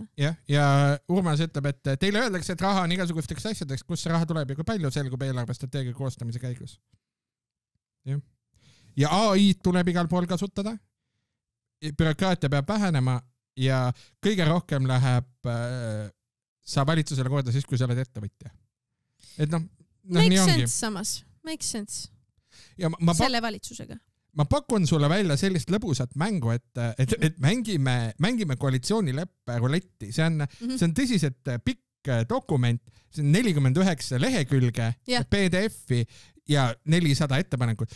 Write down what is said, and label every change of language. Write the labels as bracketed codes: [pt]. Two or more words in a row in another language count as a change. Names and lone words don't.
[et] Ja Urmas ütleb, et teile öeldakse, et raha on igasugusteks asjadeks, kus see raha tuleb ja kui palju selgub eelarvestrateegia koostamise käigus. ja AI tuleb igal pool kasutada. Bürokraatia peab vähenema ja kõige rohkem läheb sa valitsusele korda siis, kui sa oled ettevõtja. Et [en] Make sense samas. Make sense. [et] Ja selle valitsusega. Ma pakun sulle välja sellist lõbusat mängu, et mängime koalitsioonileppe ruletti. See on tõsiselt pikk dokument, see on 49 lehekülge PDF-i ja 400 ettepanekut.